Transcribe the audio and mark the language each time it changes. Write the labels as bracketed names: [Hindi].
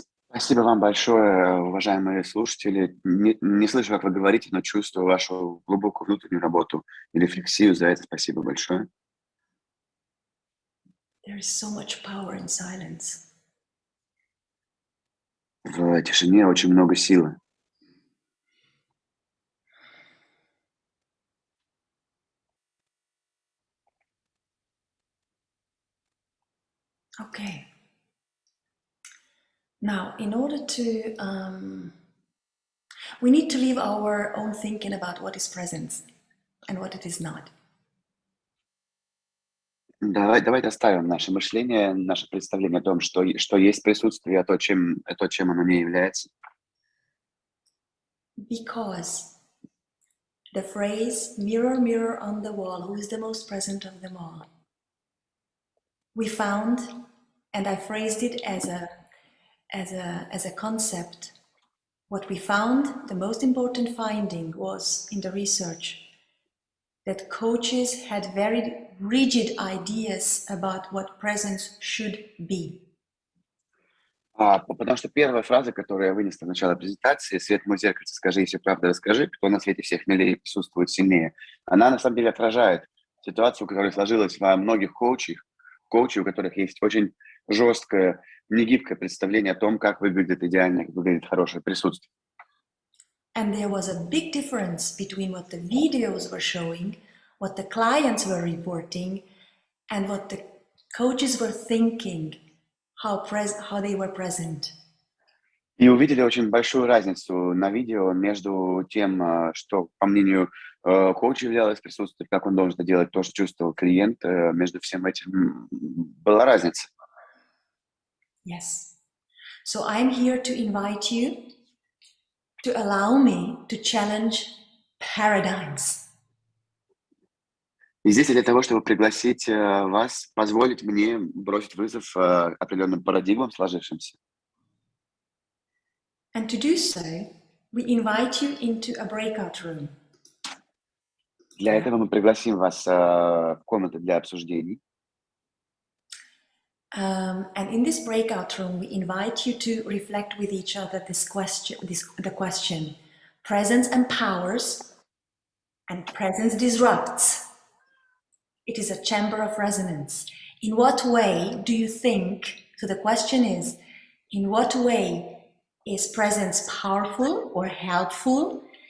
[Russian] Спасибо вам большое, уважаемые слушатели. Не слышу, как вы говорите, но чувствую вашу глубокую внутреннюю работу и рефлексию. За это спасибо большое. [English] There is so much power in silence. [Russian] В тишине очень много силы. [English] Okay. Now, in order to, we need to leave our own thinking about what is present and what it is not. [Russian] Давайте оставим наше мышление, наше представление о том, что есть присутствие, а то, чем оно не является. [English] Because the phrase "mirror, mirror on the wall, who is the most present of them all?" we found, and I phrased it as a concept. What we found, the most important finding was in the research that coaches had very rigid ideas about what presence should be. [Russian] Потому что первая фраза, которую я вынес на начало презентации, «Свет мой зеркальце, скажи, если правда расскажи, кто на свете всех милее присутствует сильнее», она на самом деле отражает ситуацию, которая сложилась во многих коучей, у которых есть очень жесткое, негибкое представление о том, как выглядит идеальное, как выглядит хорошее присутствие. [English] And there was a big difference between what the videos were showing, what the clients were reporting, and what the coaches were thinking, how they were present. [Russian] И увидели очень большую разницу на видео между тем, что, по мнению коуча, являлось присутствием, как он должен это делать, то, что чувствовал клиент, между всем этим была разница. [English] Yes. So I'm here to invite you to allow me to challenge paradigms. [Russian] И здесь для того, чтобы пригласить вас, позволить мне бросить вызов определенным парадигмам, сложившимся. [English] And to do so, we invite you into a breakout room. [Russian] Для этого мы пригласим вас в комнату для обсуждений. [English] And in this breakout room, we invite you to reflect with each other the question, presence empowers and presence disrupts. It is a chamber of resonance. In what way do you think, so the question is, in what way is presence powerful or helpful?